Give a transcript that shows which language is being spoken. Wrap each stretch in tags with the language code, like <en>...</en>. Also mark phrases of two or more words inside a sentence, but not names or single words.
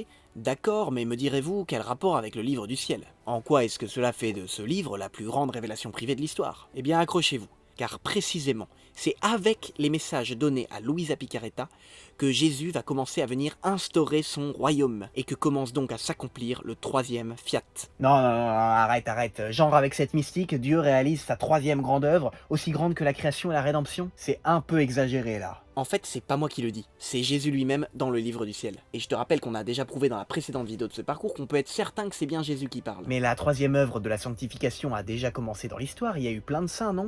<fr>D'accord, mais me direz-vous, quel rapport avec le livre du ciel? En quoi est-ce que cela fait de ce livre la plus grande révélation privée de l'histoire? Eh bien accrochez-vous, car précisément, c'est avec les messages donnés à Luisa Picaretta que Jésus va commencer à venir instaurer son royaume, et que commence donc à s'accomplir le troisième fiat. Non, non, non, arrête. Genre avec cette mystique, Dieu réalise sa troisième grande œuvre, aussi grande que la création et la rédemption. C'est un peu exagéré là. En fait, c'est pas moi qui le dis, c'est Jésus lui-même dans le livre du ciel. Et je te rappelle qu'on a déjà prouvé dans la précédente vidéo de ce parcours qu'on peut être certain que c'est bien Jésus qui parle. Mais la troisième œuvre de la sanctification a déjà commencé dans l'histoire, il y a eu plein de saints, non?</fr>